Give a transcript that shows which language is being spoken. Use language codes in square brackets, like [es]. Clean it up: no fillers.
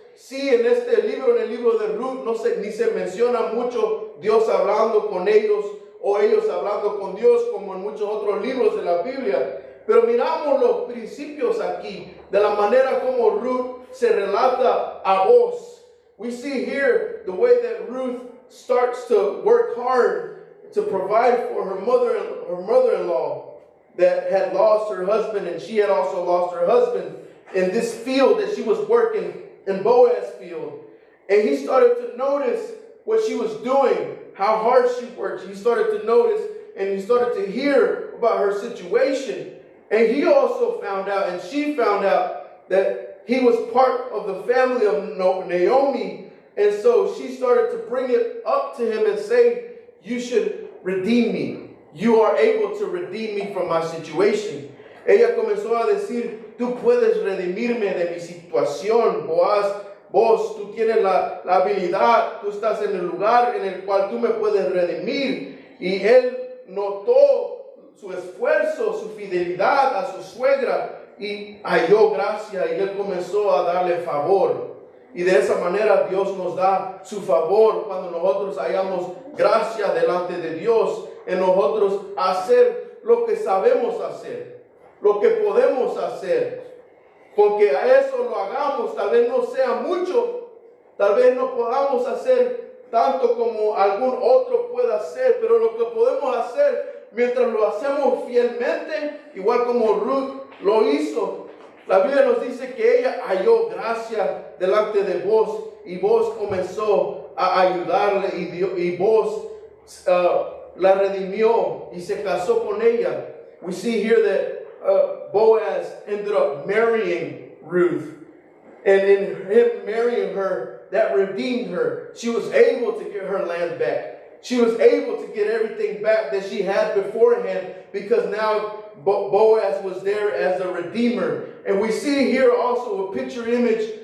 [es] Sí, en este libro, en el libro de Ruth, ni se menciona mucho Dios hablando con ellos o ellos hablando con Dios, como en muchos otros libros de la Biblia. Pero miramos los principios aquí, de la manera como Ruth se relata a Boaz. [en] We see here the way that Ruth starts to work hard to provide for her mother-in-law that had lost her husband, and she had also lost her husband in this field that she was working in, Boaz's field. And he started to notice what she was doing, how hard she worked. He started to notice, and he started to hear about her situation. And he also found out, and she found out, that he was part of the family of Naomi. And so she started to bring it up to him and say, you should redeem me. You are able to redeem me from my situation. [es] Ella comenzó a decir, tú puedes redimirme de mi situación, Boaz. Vos, tú tienes la habilidad, tú estás en el lugar en el cual tú me puedes redimir. Y él notó su esfuerzo, su fidelidad a su suegra, y halló gracia, y él comenzó a darle favor. Y de esa manera Dios nos da su favor cuando nosotros hallamos gracia delante de Dios, en nosotros hacer lo que sabemos hacer, lo que podemos hacer. Porque a eso lo hagamos, tal vez no sea mucho, tal vez no podamos hacer tanto como algún otro pueda hacer, pero lo que podemos hacer, mientras lo hacemos fielmente, igual como Ruth lo hizo, la Biblia nos dice que ella halló gracia delante de Boaz, y Boaz comenzó a ayudarle, y Boaz la redimió y se casó con ella. [en] We see here that Boaz ended up marrying Ruth, and in him marrying her, that redeemed her. She was able to get her land back. She was able to get everything back that she had beforehand, because now Boaz was there as a redeemer. And we see here also a picture image